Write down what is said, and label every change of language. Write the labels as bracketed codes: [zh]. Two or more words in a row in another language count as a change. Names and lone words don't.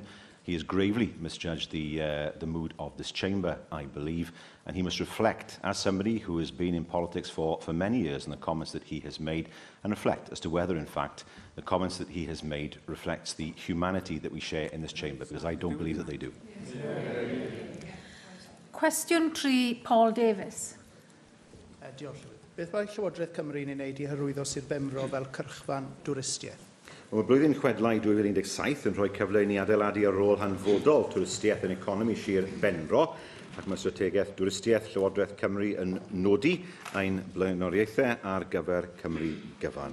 [en] He has gravely misjudged the mood of this chamber, I believe, and he must reflect, as somebody who has been in politics for many years, on the comments that he has made, and reflect as to whether, in fact, the comments that he has made reflects the humanity that we share in this chamber, because I don't believe that they do. [cy] Cwestiwn 3, Paul Davies. Diolch. Beth mae Llywodraeth Cymru yn ei wneud i hyrwyddo Sir Benfro fel cyrchfan dwristiaeth? Mae blwyddyn chwedlau 2017 yn rhoi cyfle i ni adeiladu ar ôl hanfodol twristiaeth yn economi Sir Benfro, ac mae strategaeth dwristiaeth Llywodraeth Cymru yn nodi ein blaenoriaethau ar gyfer Cymru gyfan.